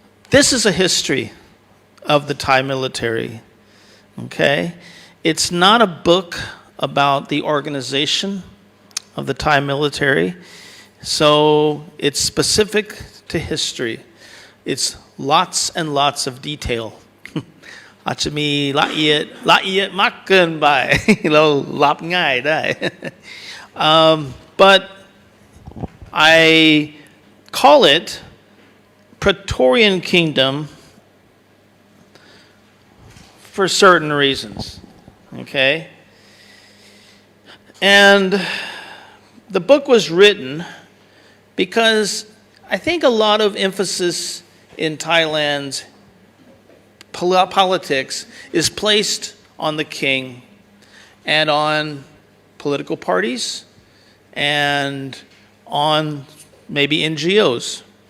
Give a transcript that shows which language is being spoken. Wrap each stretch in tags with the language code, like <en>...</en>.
<en>This is a history of the Thai military. Okay? It's not a book about the organization of the Thai military. So it's specific to history. It's lots and lots of detail.</en> <th>อาจจะมีละเอียดมากเกินไป เรารับง่ายได้</th> <en>but I call it Praetorian Kingdom for certain reasons. Okay? And the book was written because I think a lot of emphasis in Thailand's politics is placed on the king and on political parties and on maybe NGOs.</en>